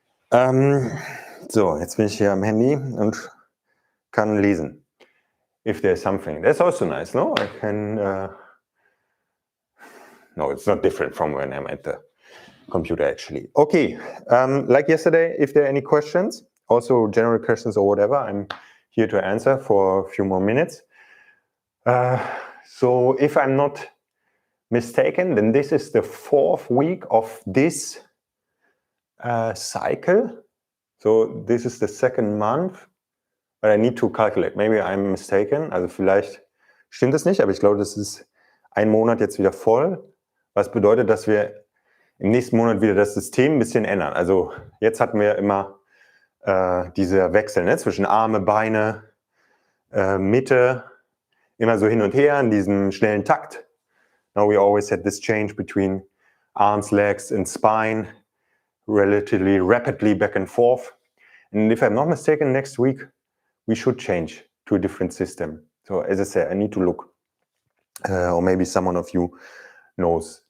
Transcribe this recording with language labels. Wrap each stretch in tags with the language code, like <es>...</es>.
<de>So, jetzt bin ich hier am Handy und kann lesen.</de> <en>If there's something. That's also nice, no? I can... No, it's not different from when I'm at the computer, actually. Okay, like yesterday, if there are any questions, also general questions or whatever, I'm here to answer for a few more minutes. So if I'm not mistaken, then this is the 4th week of this cycle. So this is the 2nd month, but I need to calculate. Maybe I'm mistaken.</en> <de>Also vielleicht stimmt es nicht, aber ich glaube, das ist ein Monat jetzt wieder voll. Was bedeutet, dass wir im nächsten Monat wieder das System ein bisschen ändern. Also jetzt hatten wir immer dieser Wechsel, ne, zwischen Arme, Beine, Mitte, immer so hin und her in diesem schnellen Takt.</de> <en>Now we always had this change between arms, legs and spine, relatively rapidly back and forth. And if I'm not mistaken, next week we should change to a different system. So as I said, I need to look, or maybe someone of you knows.</en>